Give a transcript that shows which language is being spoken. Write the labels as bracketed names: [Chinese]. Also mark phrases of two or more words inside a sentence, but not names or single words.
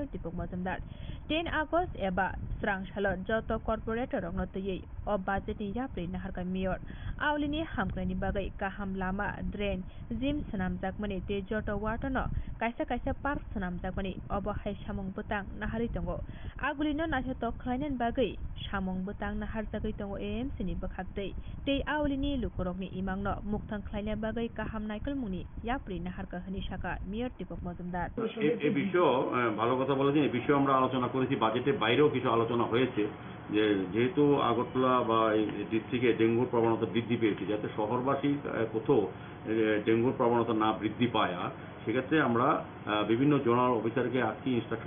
[Bodo] दीपक मजुमदार 10 आगस्ट एबा स्रांशालाव जत कर्पोरेटर रंगनो तयै अ बाजेटनि याप्रि नाहारका मेयर आवलिनि हामग्रानि बागै काहाम लामा ड्रेन जिम सनामजाकमनि ते जत वाटनो कायसा पार्क सनामजाकमनि अब हाय सामंग बतang नाहारि दंगो आगुलिनो नायहत खलायनायनि बागै सामंग बतang नाहारजागै दंगो AMC नि बखागदै ते आवलिनि लुकरकनि इमांनो मुक्तां खलायनाय बागै काहाम नायकल मुनि याप्रि नाहारका हनि शाखा मेयर दीपक मजुमदार [Bangla] এই বিষয়ে ভালো কথা বলেছেন। এই বিষয়ে আমরা আলোচনা করেছি, বাজেটের বাইরেও কিছু আলোচনা হয়েছে যে যেহেতু আগরতলা বা এই ডিস্ট্রিক্টে ডেঙ্গুর প্রবণতা বৃদ্ধি পেয়েছে, যাতে শহরবাসী কোথাও ডেঙ্গুর প্রবণতা না বৃদ্ধি পায়, সেক্ষেত্রে আমরা বিভিন্ন [English] zonal officer-ke [Bangla] আজকে ইনস্ট্রাকশন